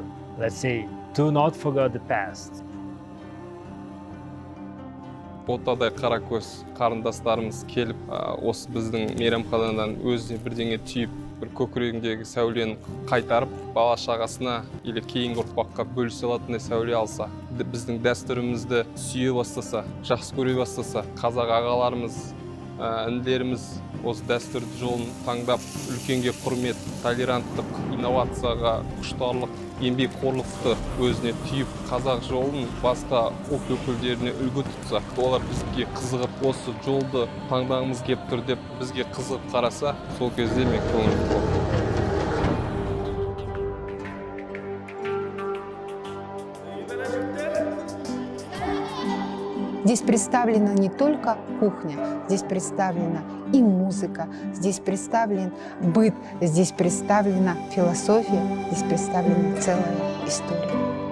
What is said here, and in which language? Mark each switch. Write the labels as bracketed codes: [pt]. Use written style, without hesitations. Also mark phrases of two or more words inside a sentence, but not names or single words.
[en] Let's say, do not forget the past. [kk] Ортадай қара көз қарындастарымыз келіп, осы біздің мейрамханадан өзіне бірдеңе түйіп, бір көкірегіндегі сәулені қайтарып, бала шағасына или кейінгі ұрпаққа бөлісе алатындай сәуле алса, біздің дәстүрімізді сүйе бастаса, жақсы көре бастаса, қазақ ағаларымыз, інілеріміз осы дәстүрді жолын таңдап, үлкенге құрмет, толеранттық, инновацияға құштарлық, еңбекқорлықты өзіне түйіп, қазақ жолын басқа ұлт өкілдеріне үлгі тұтса, олар бізге қызығып, осы жолды таңдағымыз келіп тұр деп бізге қызығып қараса, сол кезде мен көңілім толады. [ru] Здесь представлена не только кухня, здесь представлена и музыка, здесь представлен быт, здесь представлена философия, здесь представлена целая история.